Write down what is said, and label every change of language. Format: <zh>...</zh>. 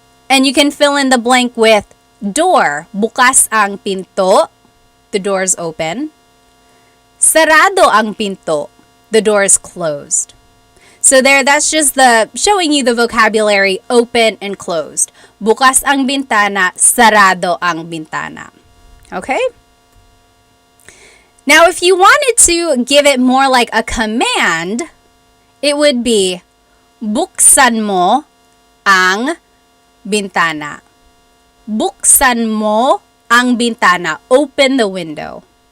<en>And you can fill in the blank with door.</en> <tl>Bukas ang pinto.</tl> <en>The door is open.</en> <tl>Sarado ang pinto.</tl> <en>The door is closed. So there, that's just the showing you the vocabulary open and closed.</en> <tl>Bukas ang bintana, sarado ang bintana.</tl> <en>Okay? Now, if you wanted to give it more like a command, it would be,</en> <tl>Buksan mo ang bintana. Buksan mo ang bintana.</tl> <en>Open the window.</en>